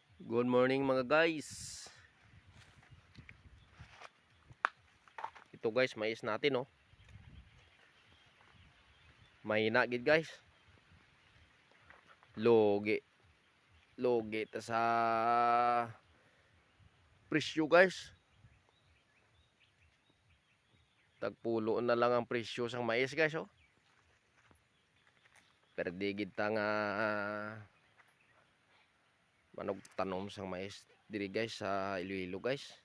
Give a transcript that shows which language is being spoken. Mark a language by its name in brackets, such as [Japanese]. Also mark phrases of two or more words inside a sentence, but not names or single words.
[English] Good morning [Filipino] mga guys. Ito guys, mais natin oh. [Hiligaynon] Mahina gid guys. Logi. Logi ta sa presyo guys. Tagpulo na lang ang presyo sang mais guys oh. Perde gid ta nga manog tanom sang mais diri guys sa Iloilo guys.